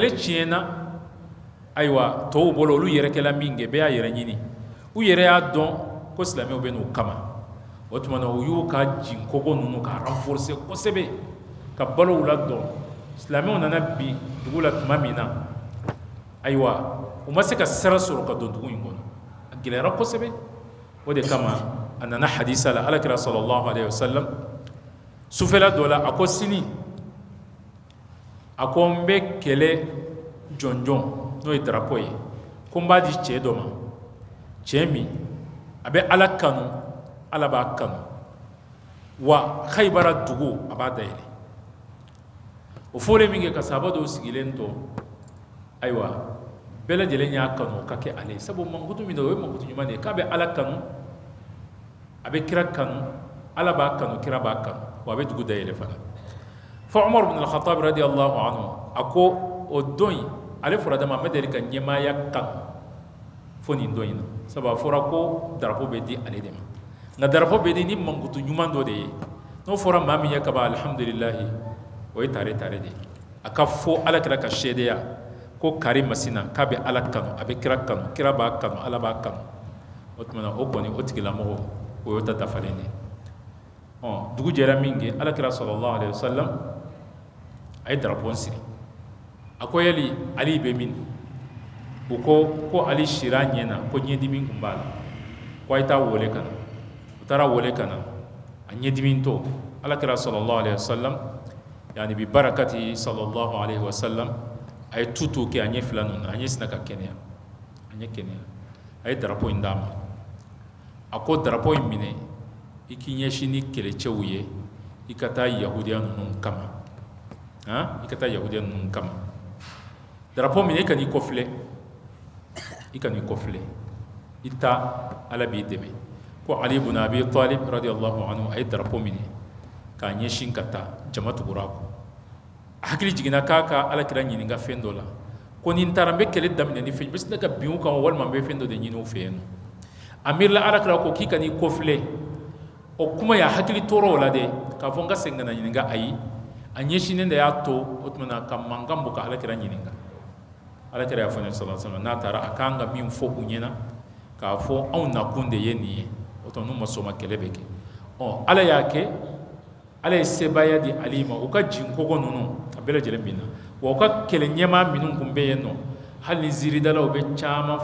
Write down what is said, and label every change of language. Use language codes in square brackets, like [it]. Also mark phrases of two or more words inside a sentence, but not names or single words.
[bm] kɛlɛ tiɲɛna ayiwa tɔw bolo olu yɛrɛ kɛla min kɛ bɛɛ y'a yɛrɛ ɲini u yɛrɛ y'a dɔn ko silamɛw bɛ n'u kama o tuma na u y'u ka jinkogo ninnu ka renforcer kosɛbɛ ka balow la dɔn silamɛw nana bi dugu la tuma min na ayiwa u ma se ka sira sɔrɔ ka don dugu in kɔnɔ a gɛlɛyara kosɛbɛ o de kama a nana hadisa la alakira [ar] صلى الله عليه وسلم [bm] sufɛla dɔ la a ko sini a ko n bɛ kɛlɛ jɔnjɔn n'o ye drapeau ye ko n b'a di cɛ dɔ ma cɛ min a bɛ ala kanu ala b'a kanu wa khaybara dugu a b'a dayɛlɛ o fɔlen min kɛ ka sahaba dɔw sigilen to ayiwa bɛɛ lajɛlen y'a kanu o ka kɛ ale sabu mankutu min na o ye mankutu ɲuman de ye k'a bɛ ala kanu a bɛ kira kanu ala b'a kanu kira b'a kanu wa a bɛ dugu dayɛlɛ fana fɔ umar bin al-khattab [ar] رضي الله عنه [bm] a ko o don in ale fɔra dama a ma deli ka ɲɛmaaya kanu fo nin don in na sabu a fɔra ko drapeau bɛ di ale de ma nka drapeau bɛ di ni mankutu ɲuman dɔ de ye n'o fɔra maa min ye ka ban alhamdulilahi o ye tare de a ka fɔ ala kira ka seedeya ko kari masina k'a bɛ ala kanu a bɛ kira kanu kira b'a kanu ala b'a kanu o tuma na o kɔni o tigilamɔgɔ o y'o ta dafalen de dugu jɛra min kɛ ala kira [ar] صلى الله عليه وسلم [bm] a ye drapeau siri a ko yali ali bɛ min u ko ali sira ɲɛ na ko ɲɛdimi tun b'a la ko a ye taa wele ka na u taara wele ka na a ɲɛdimi to ala kira [ar] صلى الله عليه وسلم [bm] yani bi barakati [ar] صلى الله عليه وسلم [bm] a ye tutu kɛ a ɲɛ fila ninnu na a ɲɛ sina ka kɛnɛya a ɲɛ kɛnɛya a ye drapeau in d'a ma a ko drapeau in minɛ i k'i ɲɛsin ni kɛlɛcɛw ye i ka taa yahudiya ninnu kama i ka taa yahudiya ninnu kama drapeau minɛ i ka n'i kɔfilɛ i ta ala b'i dɛmɛ ko ali ibn abi talib [ar] رضي الله عنه [bm] a ye drapeau minɛ k'a ɲɛsin ka taa jama tugura kɔ a hakili jiginna k'a ka alakira ɲininka fɛn dɔ la ko ni n taara n bɛ kɛlɛ daminɛ ni fɛn n bɛ se ka bin u kan walima n bɛ fɛn dɔ de ɲini u fɛ yen nɔ a miirila alakira ko k'i ka n'i kɔfilɛ o kuma y'a hakili tɔɔrɔ o la dɛ k'a fɔ n ka segin ka na ɲininka ayi a ɲɛsinnen de y'a to o tuma na ka mankan bɔ ka alakira ɲininka alakira y'a fɔ ne [ar] صلى الله عليه وسلم [bm] n'a taara a k'an ka min fɔ u ɲɛna k'a fɔ anw nakun de ye nin ye o tuma n'u ma sɔn ma kɛlɛ bɛ kɛ ala y'a kɛ ala ye sebaya di ali ma u ka jinkogo ninnu a bɛɛ lajɛlen bin na wa u ka kɛlɛ ɲɛmaa minnu tun bɛ yen nɔ hali ni ziiridalaw bɛ caman